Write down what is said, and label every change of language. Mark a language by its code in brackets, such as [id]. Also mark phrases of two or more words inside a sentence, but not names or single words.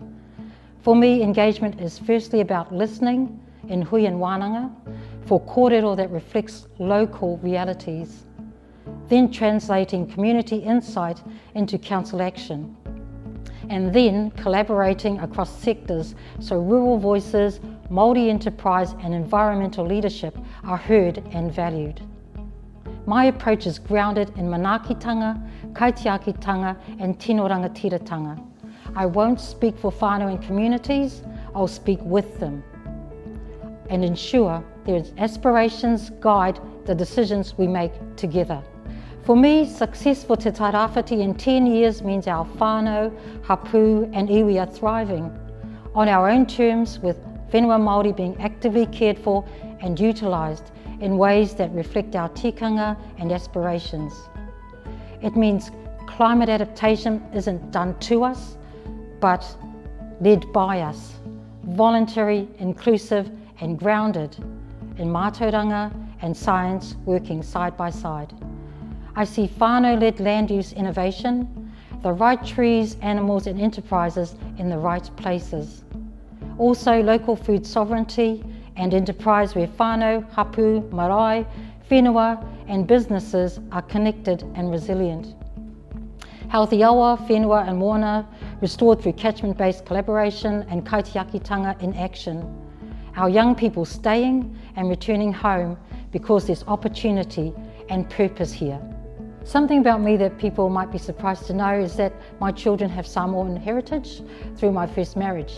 [en] For me, engagement is firstly about listening in hui and wānanga for kōrero that reflects local realities, then translating community insight into council action, and then collaborating across sectors so rural voices, Māori enterprise and environmental leadership are heard and valued. My approach is grounded in [mi] manaakitanga, kaitiakitanga [en] and [mi] tino rangatiratanga. [en] I won't speak for whānau and communities, I'll speak with them and ensure their aspirations guide the decisions we make together. For me, success for Te Tairāwhiti in 10 years means our [mi] whānau, hapu [en] and iwi are thriving on our own terms, with [mi] whenua Māori [en] being actively cared for and utilised in ways that reflect our tikanga and aspirations. It means climate adaptation isn't done to us, but led by us, voluntary, inclusive and grounded in mātauranga and science working side by side. I see whānau-led land use innovation, the right trees, animals and enterprises in the right places. Also local food sovereignty and enterprise where [mi] whānau, hapu, marae, whenua [en] and businesses are connected and resilient. Healthy [mi] awa, whenua [en] and moana restored through catchment-based collaboration and kaitiakitanga in action. Our young people staying and returning home because there's opportunity and purpose here. Something about me that people might be surprised to know is that my children have Samoan heritage through my first marriage.